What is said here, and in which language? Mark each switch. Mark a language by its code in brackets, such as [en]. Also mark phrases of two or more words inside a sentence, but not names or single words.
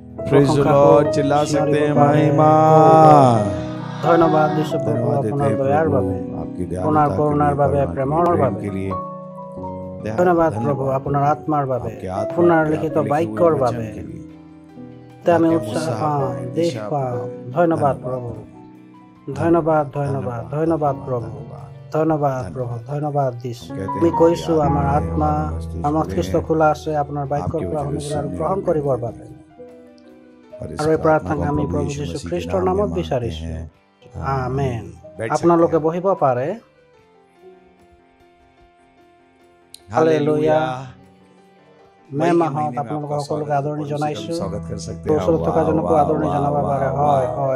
[en] praise the Lord [hi] चिल्ला सकते हैं महिमा [as] ধন্যবাদ দিছো প্রভু আপনার দয়ার বাবে আপনার করুণার বাবে প্রেমৰ বাবে ধন্যবাদ প্রভু আপনার আত্মার বাবে আপনার লিখিত বাক্যৰ বাবে আমি উৎসাহ পাওঁ দেশ পাওঁ ধন্যবাদ প্রভু ধন্যবাদ ধন্যবাদ ধন্যবাদ প্রভু ধন্যবাদ প্রভু ধন্যবাদ দিছো আমি কৈছো আমাৰ আত্মা আমাৰ মস্তিষ্ক খোলা আছে আপোনাৰ বাক্যৰ পৰা শুনিবলৈ আৰু গ্ৰহণ কৰিবৰ বাবে আৰু এই প্ৰাৰ্থনা আমি প্ৰভু যীশু খ্ৰীষ্টৰ নামত বিচাৰিছো আমেন আপোনালোকে বহিব পাৰে হালেলুয়া মে মাহত আপোনালোক সকলোকে আদৰণি জনাইছো ওচৰত থকা জনকো আদৰণি জনাব পাৰে হয় হয়